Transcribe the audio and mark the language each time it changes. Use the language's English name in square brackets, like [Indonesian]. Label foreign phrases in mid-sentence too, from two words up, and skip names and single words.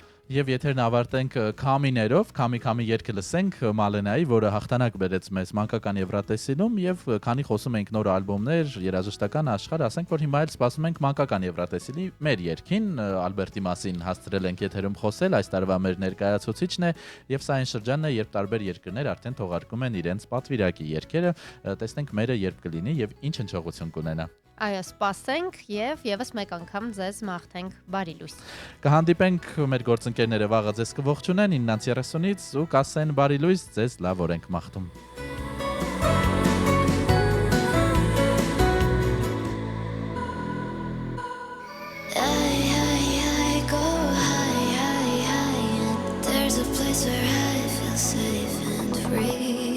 [Armenian] Եվ եթերն ավարտենք քամիներով, քամի երգը լսենք Մալենայի, որը հաղթանակ բերեց մեզ մանկական Եվրատեսիլում եւ քանի խոսում ենք նոր ալբոմներ, երաժշտական աշխարհ, ասենք որ հիմա էլ սպասում ենք մանկական Եվրատեսիլի մեր երգին, Ալբերտի մասին հասցրել ենք եթերում խոսել, այս տարվա մեր ներկայացուցիչն է եւ սա այն շրջանն է, երբ տարբեր երկրներ արդեն թողարկում են իրենց պատվիրակի երգերը, տեսնենք մերը երբ կլինի եւ ինչ հնչողություն կունենա։ Այո, սպասենք եւ եւս մեկ անգամ ձեզ մաղթենք բարի լույս։ Կհանդիպենք մեր գործընկերները վաղը ձեզ կողջունեն 9:30-ից ու կասեն բարի լույս, ձեզ լավ օր ենք մաղթում։ [English] There's a place where I feel safe and free.